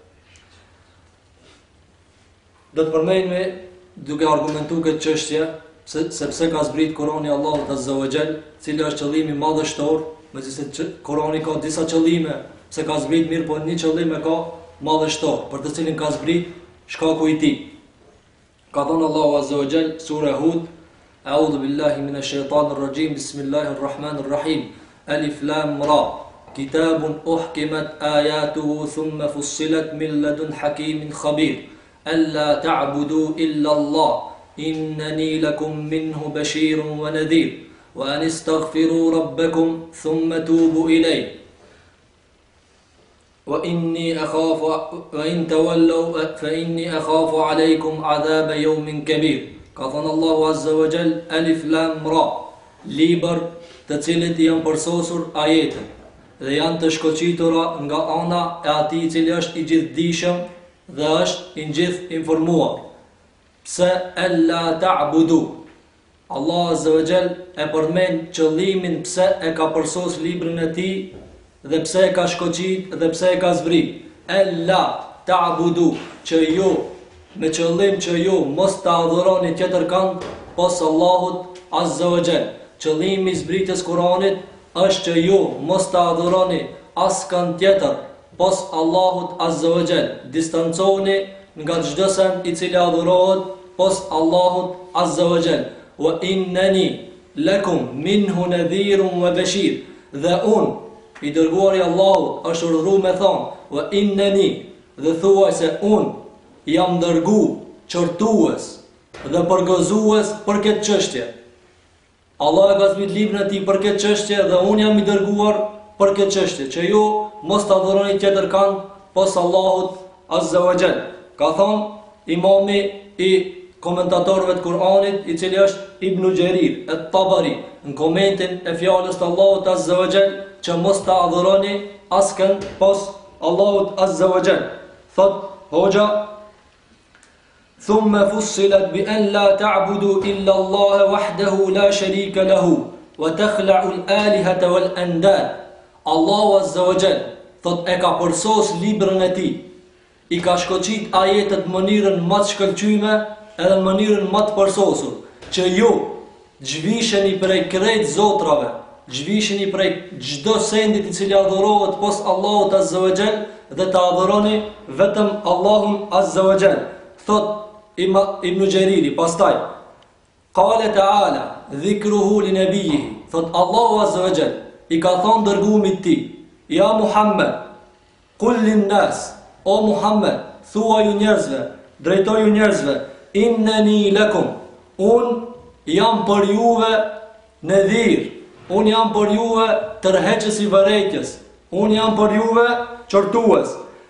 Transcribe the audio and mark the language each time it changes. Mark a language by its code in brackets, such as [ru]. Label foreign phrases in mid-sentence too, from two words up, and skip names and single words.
[sq] Do të përmendme duke argumentuar këtë çështje sepse ka zbrit Kur'ani Allahut [ar] عز وجل, [sq] cili është qëllimi madhështor. Megjithëse Kurani ka disa qëllime, pse ka zbrit mirë, po një qëllim e ka madhështor, për të cilin ka zbrit shkaku i tij. Ka thënë Allahu [ar] عز وجل, [sq] sura Hud, [ar] أعوذ بالله من الشيطان الرجيم بسم الله الرحمن الرحيم الر كتاب أحكمت آياته ثم فصلت من لدن حكيم خبير ألا تعبدوا إلا الله إنني لكم منه بشير ونذير. وأن استغفروا ربكم ثم توبوا إليه وإن تولوا فإني أخاف عليكم عذاب يوم كبير. قال الله عز وجل ألف لام را, [sq] libër të cilët janë përsosur ajete dhe janë të shkoqitura nga ana e atij i cili është i gjithdijshëm dhe është i gjithë informuar. Pse [ar] ألا تعبدوا, [sq] Allah [ar] عز وجل [sq] e përmend qëllimin pse e ka përsos librin e tij dhe pse e ka shkoqit dhe pse e ka zbrit. [ar] ألا تعبدوا, [sq] që ju me qëllim që ju mos ta adhuroni tjetër kënd pos Allahut [ar] عز وجل. [sq] Qëllimi i zbritjes Kuranit është që ju mos ta adhuroni askënd tjetër pos Allahut [ar] عز وجل. [sq] Distanconi nga çdo send i cili adhurohet pos Allahut [ar] عز وجل. وإنني لكم منه نذير وبشير, [sq] dhe unë i dërguari i Allahut është urdhëruar me thonë [ar] وإنني, [sq] dhe thuaj se unë jam dërguar qortues dhe përgëzues për këtë çështje. Allah e ka zbrit librin e tij për këtë çështje dhe unë jam i dërguar për këtë çështje, që ju mos ta adhuroni tjetër kënd pos Allahut [ar] عز وجل. [sq] Ka thonë imami i komentatorëve të Kur'anit, i cili është Ibn Jarir at-Tabari, në komentin e fjalës të Allahut [ar] عز وجل, [sq] që mos ta adhuroni askënd pos Allahut [ar] عز وجل. [sq] Thot hoxha, [ar] ثم فصلت بأن لا تعبدوا إلا الله وحده لا شريك له وتخلعوا الآلهة والأنداد. [sq] Allahu [ar] عز وجل [sq] thot e ka përsos librin e tij, i ka shkoqit ajetet në mënyrën më të shkëlqyme edhe në mënyrën më të përsosur, që ju zhvisheni prej krejt zotrave, zhvisheni prej çdo sendit i cili adhurohet pos Allahut [ar] عز وجل [sq] dhe ta adhuroni vetëm Allahun [ar] عز وجل. [sq] Thot Ibn Jariri pastaj, [ar] قال تعالى ذكره لنبيه, [sq] thot Allahu [ar] عز وجل [sq] i ka thonë dërguarit të tij, ja Muhammed, [ar] قل للناس, [sq] o Muhammed, thuaju njerëzve, drejtoju njerëzve, [ar] إنني لكم, [sq] unë jam për juve nadhir, unë jam për juve tërheqës i vërejtjes, unë jam për juve qortues.